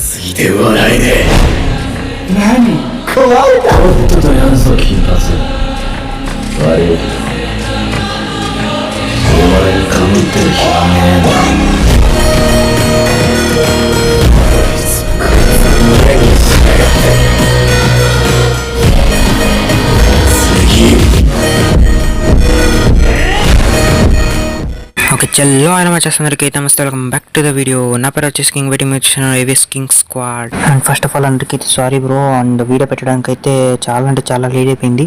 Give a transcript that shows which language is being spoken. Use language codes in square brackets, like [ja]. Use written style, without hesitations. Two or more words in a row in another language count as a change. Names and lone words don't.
[ja] いて笑えねえ。何壊れた。とっととやんぞ金髪。悪い。お前にかぶってる暇ねえな。無礼にしやがって。 [te] ఓకే చల్లో ఆయన వచ్చేసరికి అయితే నమస్తే [en] welcome back to the video. [te] నా పేరు వచ్చేసి కింగ్ వెయిటింగ్ వచ్చిన ఏవిఎస్ కింగ్ స్క్వాడ్. [en] and first of all [te] అందరికీ [en] sorry bro, [te] అండ్ వీడియో పెట్టడానికి అయితే చాలా అంటే చాలా లేట్ అయిపోయింది.